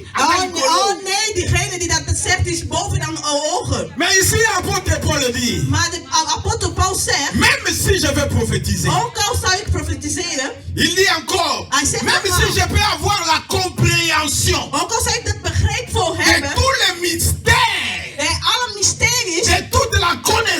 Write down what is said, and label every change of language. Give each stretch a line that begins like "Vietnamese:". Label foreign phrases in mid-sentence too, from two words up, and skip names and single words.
Dutch: oh nee, diegene die dat zegt is boven dan ogen.
French: Mais ici, l'apôtre Paul dit,
Dutch: Maar de apostel Paul zegt,
French: même si je vais prophétiser,
Dutch: ook al zou ik profetiseren,
French: il dit encore,
Dutch: Hij zegt
French: même encore. si je peux avoir la compréhension
Dutch: ook al zou ik dat begrip voor de hebben,
French: tous les mystères,
Dutch: alle mysteries,
French: de toute la connaissance